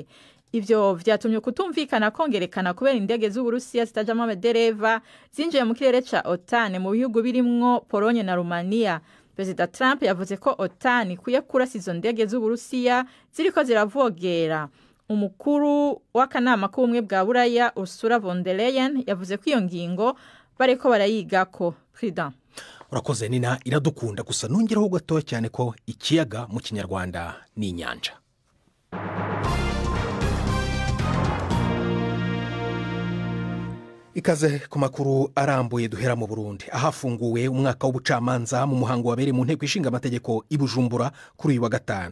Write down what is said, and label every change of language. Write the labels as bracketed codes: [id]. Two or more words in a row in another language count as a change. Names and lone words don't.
[rn] Ivyo vyatumye kutumvikana kongerekana kubera indege z'Uburusiya zitajamo abadereva zinjiye mu kirere ca OTAN mu bihugu birimwo Pologne na Romania. Perezida Trump yavuze ko OTAN kuye kurasa izo ndege z'Uburusiya ziriko ziravogera. Umukuru w'akanama k'ubumwe bwa Buraya Ursula von der Leyen yavuze ko iyo ngingo bariko barayigako. Prida [rw] urakoze Nina, iradukunda gusa nongeraho gato cyane ko ikiyaga mu Kinyarwanda ni inyanja. Ikaze ku makuru arambuye duhera mu Burundi, ahafunguwe umwaka w'ubucamanza mu muhango wabereye mu nteko ishinga amategeko i Bujumbura kuri uyu wa gatanu.